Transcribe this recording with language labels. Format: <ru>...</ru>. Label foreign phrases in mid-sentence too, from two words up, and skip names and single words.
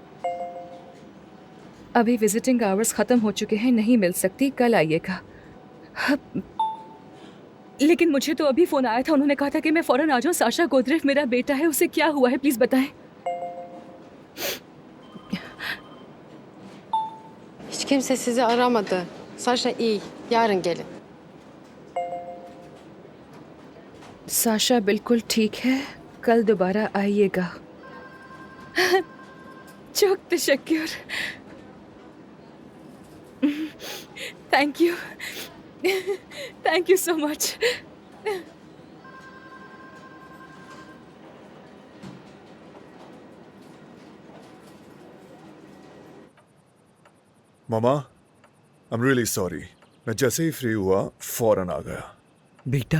<ur>ابھی</ur> <en>visiting hours</en> <ur>ختم ہو چکے ہیں، نہیں مل سکتی، کل آئیے گا. لیکن مجھے تو ابھی فون آیا تھا، انہوں نے کہا تھا کہ میں فوراً آ جاؤں. ساشا گودریف میرا بیٹا ہے، اسے کیا ہوا ہے، پلیز بتائیں.</ur> <tr>Hiç kimse sizi aramadı. Sasha iyi, yarın gelin.</tr> <ur>ساشا بالکل ٹھیک ہے، کل دوبارہ آئیے گا.</ur> <tr>çok teşekkür।</tr> <en>thank you, thank you so much. Mama, I am really sorry.</en> <ur>میں جیسے ہی فری ہوا فوراً آ گیا. بیٹا,</ur>